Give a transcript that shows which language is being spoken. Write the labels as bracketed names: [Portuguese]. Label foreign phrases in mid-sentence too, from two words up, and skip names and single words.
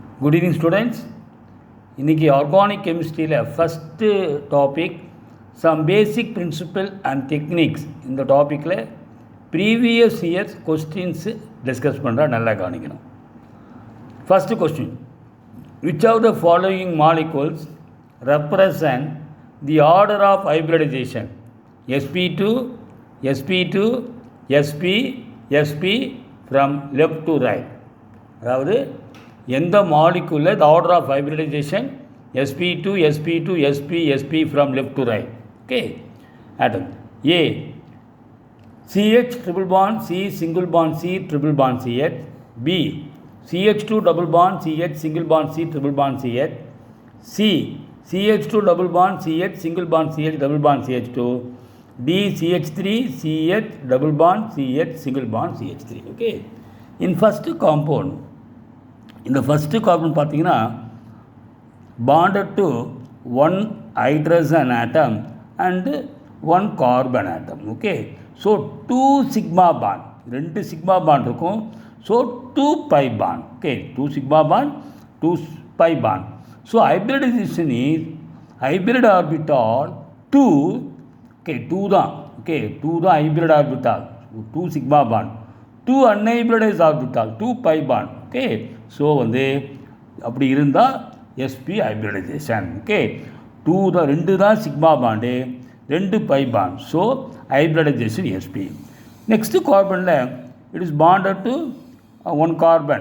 [English] Good evening students. இன்னைக்கு organic chemistry first topic some basic principle and techniques. [Tamil] இந்த டாப்பிக்கில் [English] previous years questions discuss [Tamil] பண்ணுறா, நல்லா கவனிக்கணும். [English] first question, which of the following molecules represent the order of hybridization? sp2 sp2 sp sp from left to right. [Tamil] அதாவது எந்த [English] molecule the order of hybridization sp2 sp2 sp sp from left to right. okay, atom A CH triple bond C single bond C triple bond CH. B CH2 double bond CH single bond C triple bond CH. C CH2 double bond CH single bond CH double bond CH2. D CH3 CH double bond CH single bond CH3. Okay, in first compound, இந்த first carbon பார்த்தீங்கன்னா bonded to one hydrogen atom and one carbon atom. okay, so 2 sigma bond, 2 sigma bond இருக்கும். ஸோ 2 pi bond. ஓகே, 2 sigma bond 2 pi bond. ஸோ hybridization is hybrid orbital 2. ஓகே, 2 தான். ஓகே, 2 தான் hybrid orbital, 2 sigma bond. 2 unhybridized orbital 2 pi bond. okay, so [Tamil] அப்படி இருந்தால் [English] sp ஹைப்ரிடைசேஷன். ஓகே, 2 தான் sigma bond, 2 pi bond. so hybridization sp. next carbon it is bonded to 1 carbon.